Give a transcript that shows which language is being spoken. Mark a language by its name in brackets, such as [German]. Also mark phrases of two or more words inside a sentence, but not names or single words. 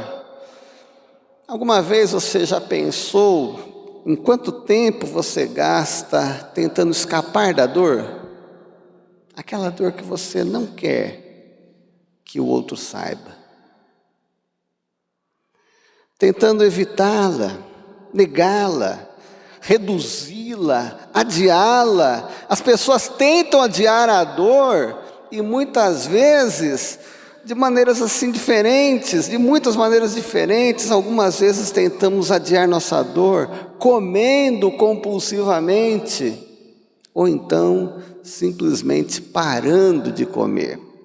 [Portuguese] Alguma vez você já pensou em quanto tempo você gasta tentando escapar da dor? Aquela dor que você não quer que o outro saiba. Tentando evitá-la, negá-la, reduzi-la, adiá-la. As pessoas tentam adiar a dor e muitas vezes de maneiras assim diferentes, de muitas maneiras diferentes. Algumas vezes tentamos adiar nossa dor comendo compulsivamente ou então simplesmente parando de comer.